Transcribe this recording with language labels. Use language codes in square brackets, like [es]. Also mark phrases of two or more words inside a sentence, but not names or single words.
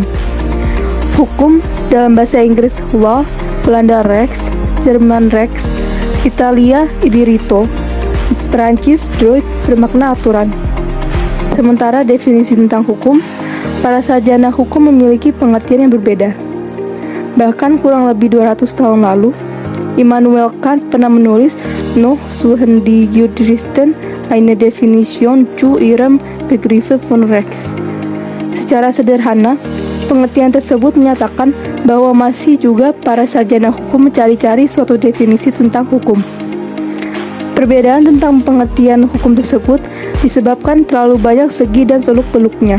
[id] Hukum dalam bahasa Inggris law, Belanda rechts, Jerman rechts, Italia diritto, Perancis droit bermakna aturan. Sementara definisi tentang hukum, para sarjana hukum memiliki pengertian yang berbeda. Bahkan kurang lebih 200 tahun lalu, Immanuel Kant pernah menulis [de] Noch suchen die Juristen eine Definition zu ihrem Begriff von Rechts. [id] Secara sederhana, pengertian tersebut menyatakan bahwa masih juga para sarjana hukum mencari-cari suatu definisi tentang hukum. Perbedaan tentang pengertian hukum tersebut disebabkan terlalu banyak segi dan seluk-beluknya.